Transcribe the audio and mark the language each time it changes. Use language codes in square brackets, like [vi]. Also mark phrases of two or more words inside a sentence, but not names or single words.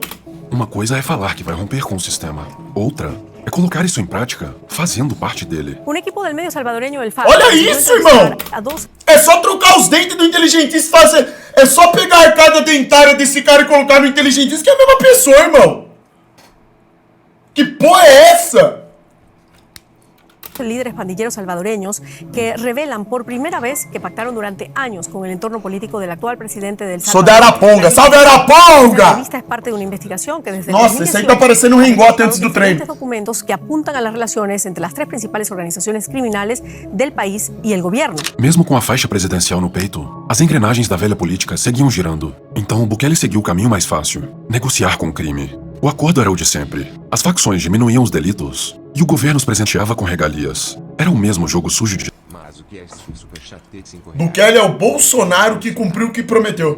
[pt] Uma coisa é falar que vai romper com o sistema. Outra é colocar isso em prática, fazendo parte dele. Olha isso, irmão! É só trocar os dentes do inteligentista e fazer... É só pegar a arcada dentária desse cara e colocar no inteligentista, que é a mesma pessoa, irmão. Que porra é essa? [es] Líderes pandilleros salvadoreños que revelan por primera vez que pactaron durante años con el entorno político del actual presidente del Salvador. [pt] Sou da Araponga! Salve Araponga! [es] Esta revista es parte de una investigación que desde [pt] Nossa, esse aí tá parecendo um ringote antes do treino. [es] Documentos que apuntan a las relaciones entre las tres principales organizaciones criminales del país y el gobierno. [pt] Mesmo com a faixa presidencial no peito, as engrenagens da velha política seguiam girando. Então Bukele seguiu o caminho mais fácil: negociar com o crime. O acordo era o de sempre. As facções diminuíam os delitos e o governo os presenteava com regalias. Era o mesmo jogo sujo de... Bukele é o Bolsonaro que cumpriu o que prometeu.